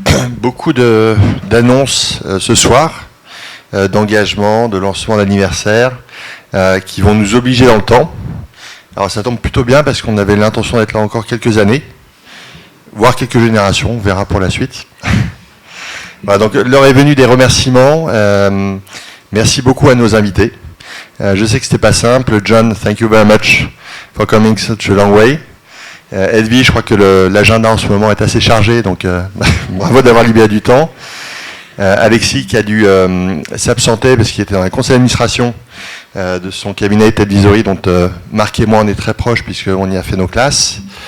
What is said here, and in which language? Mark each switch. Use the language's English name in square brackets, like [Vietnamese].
[French] Beaucoup d'annonces ce soir, d'engagement, de lancement d'anniversaire, qui vont nous obliger dans le temps. Alors ça tombe plutôt bien parce qu'on avait l'intention d'être là encore quelques années, voire quelques générations, on verra pour la suite. Voilà, donc l'heure est venue des remerciements. Merci beaucoup à nos invités. Je sais que c'était pas simple. [English] John, thank you very much for coming such a long way. [French] Edwige, je crois que l'agenda en ce moment est assez chargé, donc bravo d'avoir libéré du temps. Alexis qui a dû s'absenter parce qu'il était dans le conseil d'administration de son cabinet Advisory, dont Marc et moi on est très proches puisqu'on y a fait nos classes.